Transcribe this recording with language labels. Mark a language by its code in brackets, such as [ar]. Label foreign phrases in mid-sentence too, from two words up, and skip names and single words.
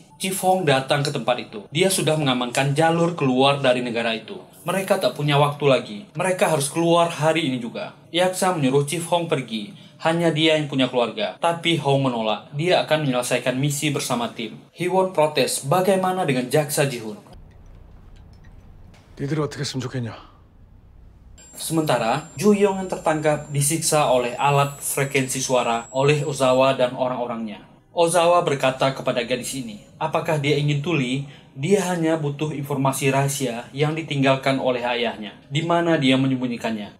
[id] Ji-hong datang ke tempat itu. Dia sudah mengamankan jalur keluar dari negara itu. Mereka tak punya waktu lagi. Mereka harus keluar hari ini juga. Yaksa menyuruh Ji-hong pergi. Hanya dia yang punya keluarga. Tapi Hong menolak. Dia akan menyelesaikan misi bersama tim. Hee-won protes. Bagaimana dengan jaksa Ji-hoon? [ko] 니들이 어떻게 했으면 좋겠냐? [id] Sementara, Ju-yong yang tertangkap disiksa oleh alat frekuensi suara oleh Ozawa dan orang-orangnya. Ozawa berkata kepada gadis ini, apakah dia ingin tuli? Dia hanya butuh informasi rahasia yang ditinggalkan oleh ayahnya, di mana dia menyembunyikannya.